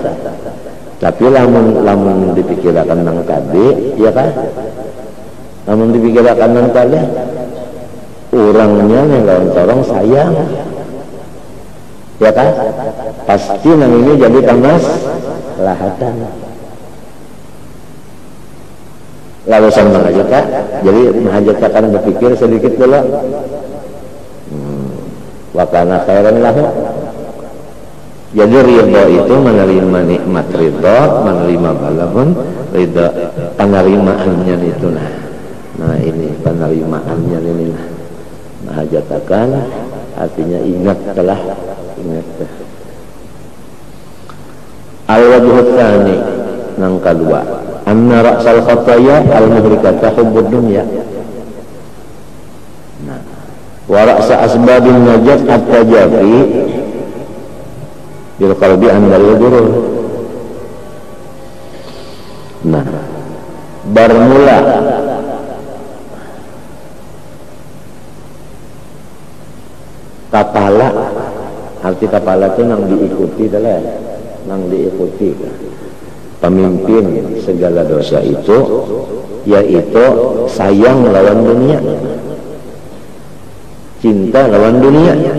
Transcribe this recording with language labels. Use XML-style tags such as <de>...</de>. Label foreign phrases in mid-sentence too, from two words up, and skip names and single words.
<bjn>Tapi lamun dipikirkan nang tadi ya kan, lamun dipikirkan nang tadi orangnya yang lawan corong sayang ya kan, pasti nang ini jadi panas lahatan. Lalu sama aja kak, jadi mahajat akan berpikir sedikit dulu.</bjn> <ar>Wakana khairan lahu.</ar> <bjn>Jadi ridho itu menerima nikmat ridho, menerima balapun ridho, penerimaannya itu nah ini penerimaannya ini mahajat akan artinya ingat telah ingat.</bjn> <ar>Al-wajhu tsani</ar> <bjn>nang kedua,</bjn> <ar>anna ra'sal khataya al-muhrikata hubbud dunya.</ar> <bjn>Nah,</bjn> <ar>wa ra'sa asbabin najat at-tajafi bil qalbi an darul.</ar> <bjn>Nah, bermula kapala, arti kapala itu nang diikuti adalah nang diikuti pemimpin segala dosa itu yaitu sayang lawan dunia, cinta lawan dunia.</bjn>